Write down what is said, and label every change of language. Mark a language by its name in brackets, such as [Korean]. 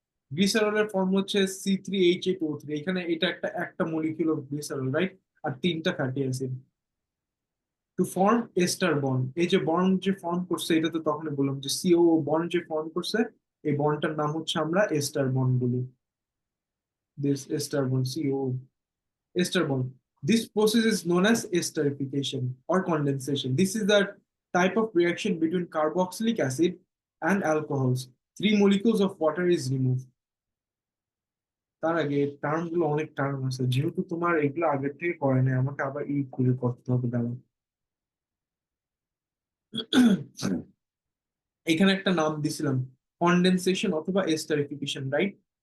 [Bangla] গ্লিসারলের ফর্ম হচ্ছে C3H8O3, এখানে এটা একটা একটা মলিকিউল অফ গ্লিসারল, রাইট? আর তিনটা fatty acid to form ester bond. এই যে বন্ড যে ফর্ম করছে, এটা তো তখনই বললাম যে সিও বন্ড যে ফর্ম করছে, এই বন্ডটার নাম হচ্ছে আমরা এস্টার বন্ড বলি, this ester bond, CO ester bond. [English] This process is known as esterification or condensation. This is the type of reaction between carboxylic acid and alcohols. Three molecules of water is removed. [Bangla] তার আগে term গুলো অনেক term আছে, যেহেতু তোমার এগুলো আগের থেকে করে নাই, আমাকে আবার ই করে করতে হবে, দাঁড়াও। এখানে একটা নাম দিছিলাম, কন্ডেনসেশন অথবা এস্টারিফিকেশন, রাইট?